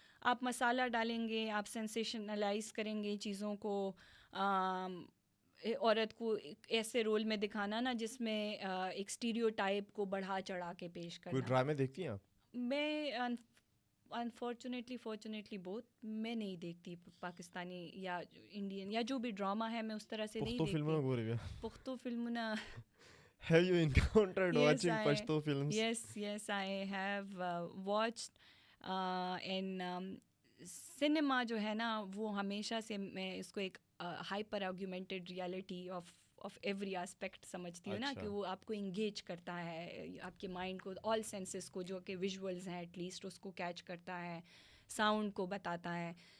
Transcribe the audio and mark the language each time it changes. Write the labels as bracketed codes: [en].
[ur] آپ مسالہ ڈالیں گے، آپ سینسیشنلائز کریں گے چیزوں کو، عورت کو ایسے رول میں دکھانا نا جس میں ایک اسٹیریوٹائپ کو بڑھا چڑھا کے پیش کرنا. کوئی ڈرامے دیکھتی ہیں آپ؟ میں فارچونیٹلی بہت میں نہیں دیکھتی پاکستانی یا انڈین یا جو بھی ڈراما ہے، میں اس طرح سے نہیں پختو فلموں میں بول رہی ہیں؟ پختو فلم نا [en] Have you encountered watching Pashto films? Yes, I have watched. [ur] And cinema جو ہے نا وہ ہمیشہ سے میں اس کو ایک [en] hyper augmented reality of every aspect [ur] سمجھتی ہوں نا، کہ وہ آپ کو انگیج کرتا ہے، آپ کے مائنڈ کو، آل سینسز کو، جو کہ ویژولز ہیں ایٹ لیسٹ اس کو کیچ کرتا ہے، ساؤنڈ کو بتاتا ہے.